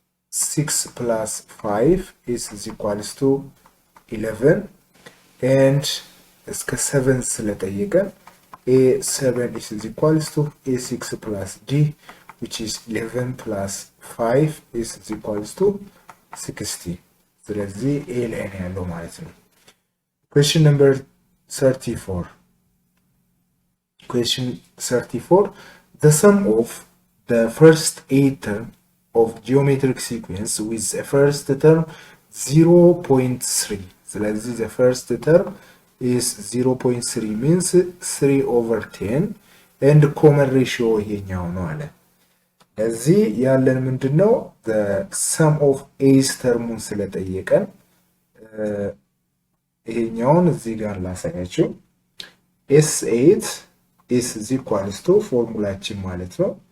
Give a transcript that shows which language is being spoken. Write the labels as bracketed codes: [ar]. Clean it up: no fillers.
[en] 6 plus 5 is equals to 11. And [am] እስከ 7 ስለጠየቀን [en] a7 is equals to a6 plus d, which is 11 plus 5 is equals to 60. [am] ስለዚህ a ላይ ነው ያለው ማለት ነው። [en] question number 34. Question 34. The sum of the first 8 term of geometric sequence with the first term 0.3. ስለዚህ the first term is 0.3 means 3 over 10 and common ratio [am] ይሄኛው ነው አለ። እዚህ ያለን ምንድነው [en] the sum of 8 terሙን [am] ስለጠየቀን ይሄኛውን እዚህ ጋር ላሳያችሁ። [en] s8 is equals to [am] ፎርሙላችን ማለት ነው